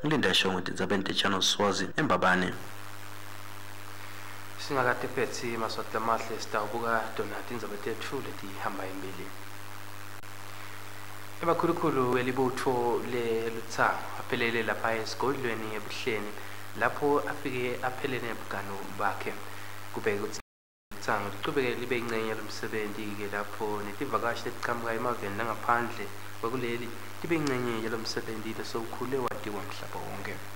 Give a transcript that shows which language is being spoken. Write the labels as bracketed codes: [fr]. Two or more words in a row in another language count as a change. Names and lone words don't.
[ss] Ngilinda sho ukuthi Ndzabeni Channel Swazi eMbabane. Singakade phethe maswati lamahle sitawubuka donati indzaba tethu letihamba embili. Abakhulukhulu elibutho leLutsango aphelele lapha esigodlweni ebuhleni lapho afike aphelele nebugano bakhe kubeka ukuthi Lutsango liqhubeke libe ingcenye lomsebenzi ke lapho netivakashi letiqhamuka emaveni langaphandle kwakuleli libe ingcenye yalomsebenzi lesowukhule wadiwa umhlaba wonke.